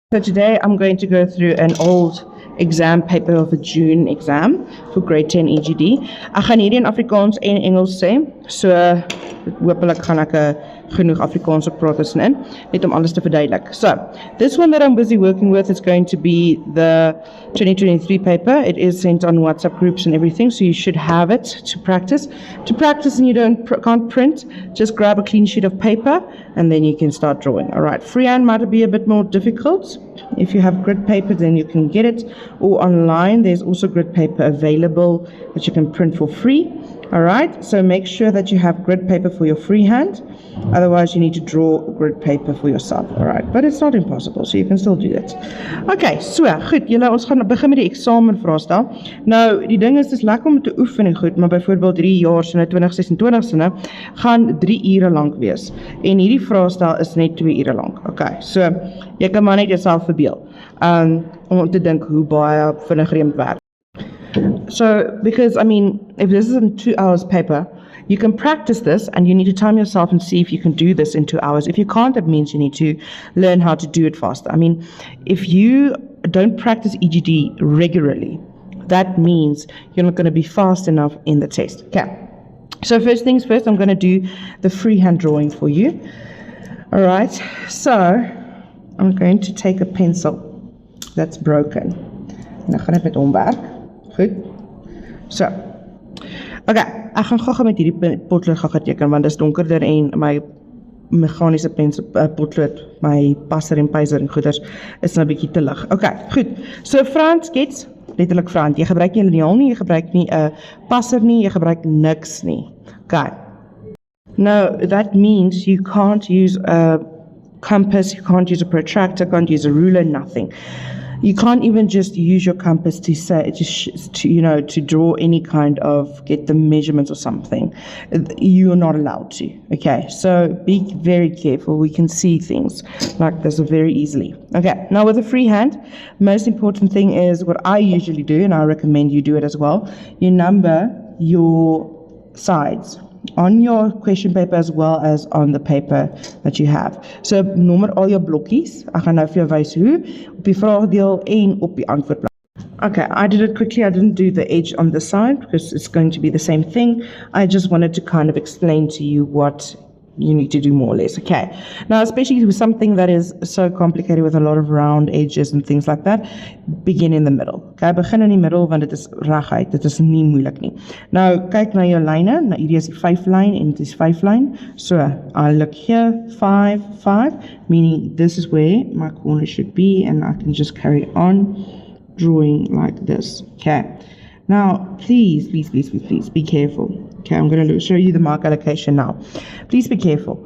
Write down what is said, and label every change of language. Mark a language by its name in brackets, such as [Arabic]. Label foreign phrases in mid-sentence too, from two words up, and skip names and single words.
[English] So today I'm going to go through an old exam paper of a June exam for grade 10 EGD. [Afrikaans] Ek gaan hierdie in Afrikaans en Engels sê, so hopelik gaan ek genoeg Afrikaans op praat tussenin, net om alles te verduidelik. [English] So, this one that I'm busy working with is going to be the 2023 paper. It is sent on WhatsApp groups and everything, so you should have it to practice. To practice and you can't print, just grab a clean sheet of paper and then you can start drawing. Alright, freehand might be a bit more difficult. If you have grid paper, then you can get it. Or online, there's also grid paper available that you can print for free. Alright, so make sure that you have grid paper for your freehand. Otherwise, you need to draw grid paper for yourself. Alright, but it's not impossible, so you can still do that. [Afrikaans] Okay, so goed, ons gaan begin met die examenvraestel. Nou, die ding is, dis lekker om te oefen en goed, maar byvoorbeeld 3 jaar sinne, 2026 sinne, gaan 3 ure lang wees. En hierdie vraestel is net 2 ure lang. Okay, so, jy kan maar net jouself verbeel. Om te dink hoe baie vinnig jy moet werk. [English] So, because, I mean, if this is a 2 hours paper, you can practice this and you need to time yourself and see if you can do this in 2 hours. If you can't, that means you need to learn how to do it faster. I mean, if you don't practice EGD regularly, that means you're not going to be fast enough in the test. Okay. So first things first, I'm going to do the freehand drawing for you. All right. So I'm going to take a pencil that's broken. [Afrikaans] En ek gaan dit met hom werk. Goed. So. Okay, ek gaan gou met hierdie potlood gaan teken want dit is donkerder en my meganiese potlood, my passer en pyser en goeders is nou 'n bietjie te lig. Okay, goed. So front skets, letterlik front. Jy gebruik nie 'n liniaal nie, jy gebruik nie 'n passer nie, jy gebruik niks nie. [English] Okay. Now, that means you can't use a compass, you can't use a protractor, can't use a ruler, nothing. You can't even just use your compass to say, to draw any kind of, get the measurements or something. You're not allowed to, okay? So be very careful. We can see things like this very easily. Okay, now with the freehand, most important thing is what I usually do, and I recommend you do it as well. You number your sides on your question paper as well as on the paper that you have. [Afrikaans] So nommer al jou blokkies. Ek gaan nou vir jou wys hoe op die vraagdeel en op die antwoordblok. [English] Okay, I did it quickly. I didn't do the edge on the side because it's going to be the same thing. I just wanted to kind of explain to you what you need to do more or less. Okay, now especially with something that is so complicated with a lot of round edges and things like that, [Afrikaans] begin in the middle. Okay, begin in die middel want dit is reguit, dit is nie moeilik nie. Nou kyk na jou lyne, nou hierdie is die 5 lyn en dit is 5 lyn. [English] So I look here, 5, 5, meaning this is where my corner should be and I can just carry on drawing like this. Okay, now please be careful. Okay, I'm going to show you the mark allocation now. Please be careful.